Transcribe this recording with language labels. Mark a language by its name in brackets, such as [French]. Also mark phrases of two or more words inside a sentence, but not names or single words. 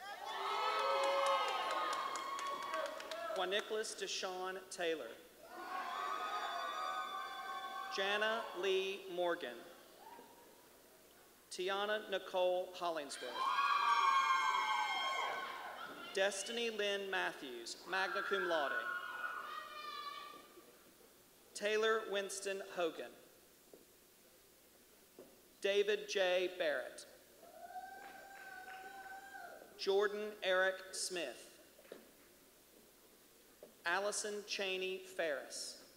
[English] Juan Nicholas Deshawn Taylor. Jana Lee Morgan. Tiana Nicole Hollingsworth. Destiny Lynn Matthews, [Latin] magna cum laude. [English] Taylor Winston Hogan. David J. Barrett. Jordan Eric Smith. Allison Cheney Ferris.